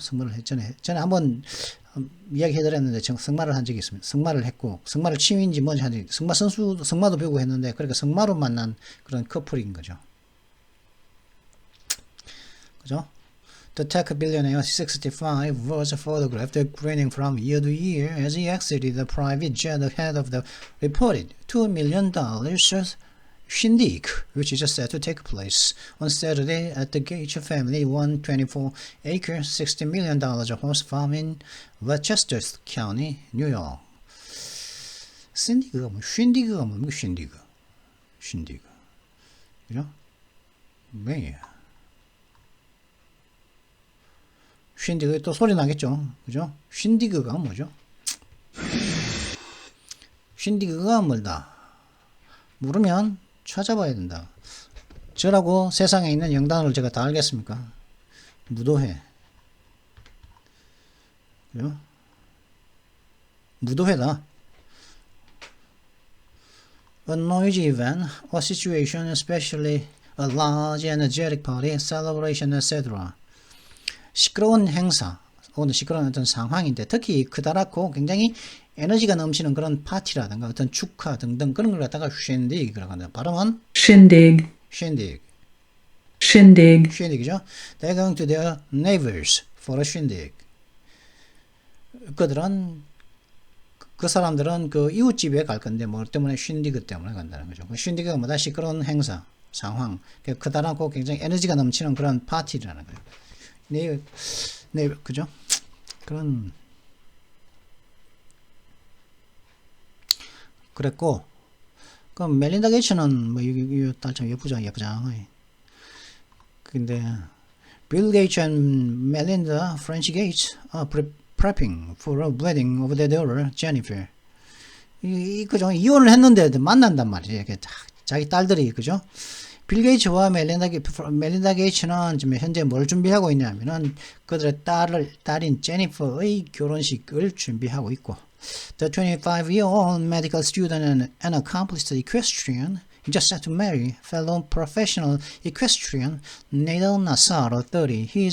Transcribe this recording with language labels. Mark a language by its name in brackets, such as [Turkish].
[Korean] 승마를 했전에 전에 한번 이야기해드렸는데 승마를 한 적이 있습니다. 승마를 했고, 승마를 취미인지 뭔지 하는지 승마도 배우고 했는데, 그러니까 승마로 만난 그런 커플인 거죠. 그죠? [English] The tech billionaire 65 was photographed grinning from ear to ear as he exited the private jet ahead of the reported $2 million shindig, which is set to take place on Saturday at the Gates family 124-acre, $60 million horse farm in Westchester County, New York. [Korean] 샌디그가 쉰디그가 뭡니까? 쉰디그. 그죠? 네. 쉰디그 또 소리 나겠죠? 그죠? 쉰디그가 뭐죠? 쉰디그가 뭘다? 모르면 찾아봐야 된다. 저라고 세상에 있는 영단어를 제가 다 알겠습니까? 무도회. 그죠? 무도회다. [English] A noisy event or situation, especially a large energetic party, celebration, etc. [Korean] 시끄러운 행사, 혹은 시끄러운 어떤 상황인데, 특히 크다랗고 굉장히 에너지가 넘치는 그런 파티라든가 어떤 축하 등등 그런 걸 갖다가 쉔디그라고 한다. 발음은 [English] Shindig. [Korean] 쉔디그죠. [English] They're going to their neighbors for a shindig. [Korean] 그 사람들은 그 이웃집에 갈 건데 뭐 때문에 쉰디그 때문에 간다는 거죠. 쉰디그가 뭐다? 시끄러운 행사, 상황, 크다랗고 굉장히 에너지가 넘치는 그런 파티라는 거예요. 네, 그죠? 그랬고, 그럼 멜린다 게이츠는 뭐 이 딸 참 예쁘죠. 근데 [English] 빌 게이츠 and 멜린다 프렌치 게이츠 are prepping for a wedding of their daughter Jennifer. [Korean] 그죠? 이혼을 했는데 만난단 말이에요. 자기 딸들이, 그죠? 빌 게이츠와 멜린다 게이츠는 지금 현재 뭘 준비하고 있냐면은 그들의 딸인 제니퍼의 결혼식을 준비하고 있고, [English] the 25-year-old medical student and an accomplished equestrian just set to marry fellow professional equestrian Nader Nassar, 30.